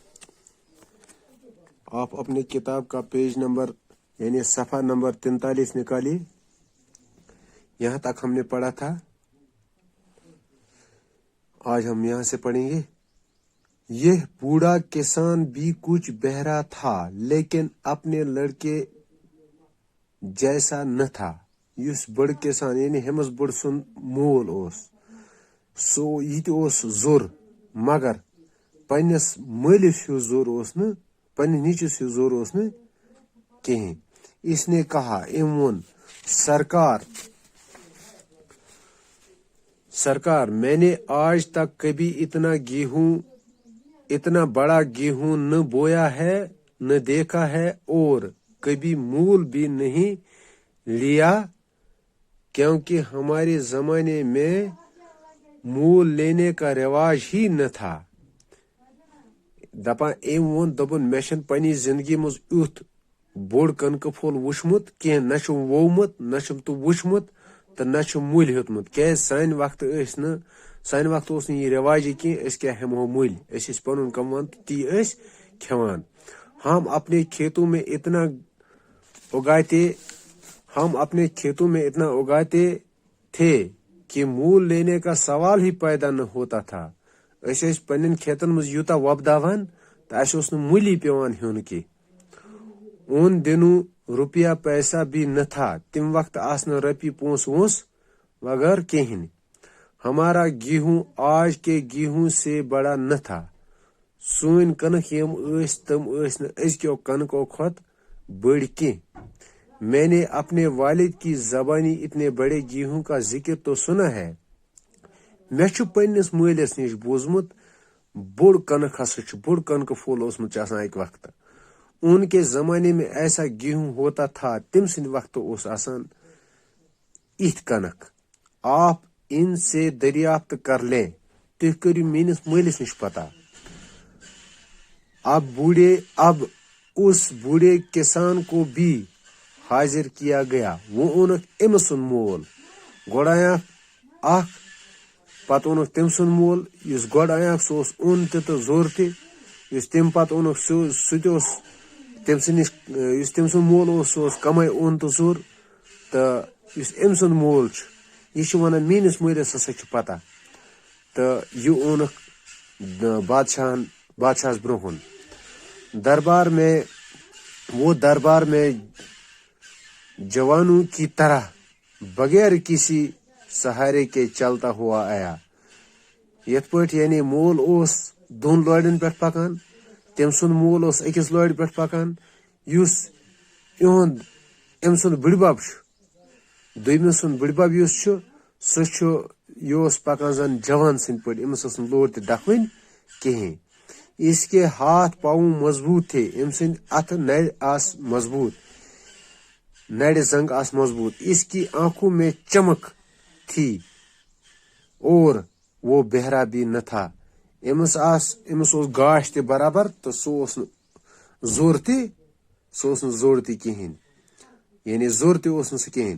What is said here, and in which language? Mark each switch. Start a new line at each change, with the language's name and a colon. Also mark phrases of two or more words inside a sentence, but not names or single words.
Urdu: آپ اپنے کتاب کا پیج نمبر یعنی صفحہ نمبر 43 نکالیے، یہاں تک ہم نے پڑھا تھا۔ آج ہم یہاں سے پڑھیں گے۔ یہ بوڑھا کسان بھی کچھ بہرا تھا لیکن اپنے لڑکے جیسا نہ تھا۔
Kashmiri: یس بڑ کسان یعنی ہمس بڑ سن مول اوس سو یہ اوس زور، مگر پنس مالس ہیو زور اوس نہ، پنس نیچس ہیو زور اوس نہ کہیں۔
Urdu: اس نے کہا،
Kashmiri: ام ون،
Urdu: سرکار میں نے آج تک کبھی اتنا بڑا گیہوں نہ بویا ہے نہ دیکھا ہے، اور کبھی مول بھی نہیں لیا، کیونکہ ہمارے زمانے میں مول لینے کا رواج ہی نہ تھا۔
Kashmiri: دپان ام وون دپن مے چھن پننی زندگی مز یُتھ بوڑ کنکہ پھول وچھمت کینٛہہ، نہ چھُم وومت نہ چھُم تو وچھمت تو نہ چھُم مٔلۍ ہیوٚتمت، کیازِ سانہِ وقت اوس نہٕ یہِ رواجی کینٛہہ أسۍ کیٛاہ ہٮ۪مہو مٔلۍ، أسۍ ٲسۍ پنُن کماوان تہٕ تی ٲسۍ کھٮ۪وان۔
Urdu: ہم اپنے کھیتوں میں اتنا اگاتے تھے کہ مول لینے کا سوال ہی پیدا نہ ہوتا تھا۔
Kashmiri: أسۍ ٲسۍ پننٮ۪ن کھیتن منٛز یوٗتاہ وۄپداوان تہٕ اَسہِ اوس نہٕ مٔلی پیوان ہیوٚن کینٛہہ۔
Urdu: ان دنوں روپیہ پیسہ بھی نہ تھا،
Kashmiri: تم وقت آسنہٕ رۄپیہِ پونٛسہٕ وونٛسہٕ وغیر کہیٖنۍ۔
Urdu: ہمارا گیہوں آج کے گیہوں سے بڑا نہ تھا۔
Kashmiri: سون کنک یم ٲسۍ تم ٲسۍ نہٕ أزکیو کنکو کھۄت بٔڑۍ کینٛہہ۔
Urdu: میں نے اپنے والد کی زبانی اتنے بڑے گیہوں کا ذکر تو سنا ہے۔
Kashmiri: مے چھُ پننس مٲلِس نش بوٗزمُت بوڑ کنک ہسا چھُ، بوڑ کنکہ پھول اوسمُت چھُ آسان اکہِ وقتہٕ۔
Urdu: ان کے زمانے میں ایسا گیہوں ہوتا تھا،
Kashmiri: تم سند وقت اوس آسان اتھ کنک۔
Urdu: آپ ان سے دریافت کر لیں،
Kashmiri: تُہۍ کٔرِو میٲنس مٲلِس نش پتہ۔
Urdu: اب اس بوڑھے کسان کو بھی حاضر کیا گیا۔
Kashmiri: وہ اونک أمۍ سُنٛد مول، گۄڈٕ انیاکھ اکھ، پتہٕ اونُکھ تٔمۍ سُنٛد مول، یُس گۄڈٕ انیاکھ سُہ اوس اوٚن تہِ تہٕ زوٚر تہِ، یُس تمہِ پتہٕ اونُکھ سُہ تہِ اوس تٔمۍ سٕنٛدِ نش، یُس تٔمۍ سُنٛد مول اوس سُہ اوس کمے اوٚن تہٕ زوٚر، تہٕ یُس أمۍ سُنٛد مول چھُ یہِ چھُ ونان میٲنس مٲلِس ہسا چھُ پتہ، تہٕ یہِ اونُکھ بادشاہس برونٛہہ۔
Urdu: دربار میں جوانوں کی طرح بغیر کسی سہارے کے چلتا ہوا آیا۔
Kashmiri: یتھ پٲٹھۍ یعنی مول اوس دۄن لورٮ۪ن پٮ۪ٹھ پکان، تٔمۍ سُنٛد مول اوس أکِس لورِ پٮ۪ٹھ پکان، یُس أمۍ سُنٛد بٕڈبب چھُ، دوٚیمہِ سُنٛد بٕڈبب یُس چھُ سُہ چھُ، یہِ اوس پکان زن جوان سٕنٛدۍ پٲٹھۍ، أمِس ٲس نہٕ لور تہِ ڈکھوٕنۍ کہیٖنۍ۔
Urdu: اس کے ہاتھ پاؤں مضبوط تھے،
Kashmiri: أمۍ سٕنٛدۍ اتھٕ نرِ آس مضبوط، نرِ زنگ آس مضبوط۔
Urdu: اس کی آنکھوں میں چمک تھی اور وہ بہرا بھی نہ تھا۔
Kashmiri: أمِس اوس گاش تہِ برابر تہٕ سُہ اوس نہٕ زوٚر تہِ کہیٖنۍ، یعنی زوٚر تہِ اوس نہٕ سُہ کہیٖنۍ۔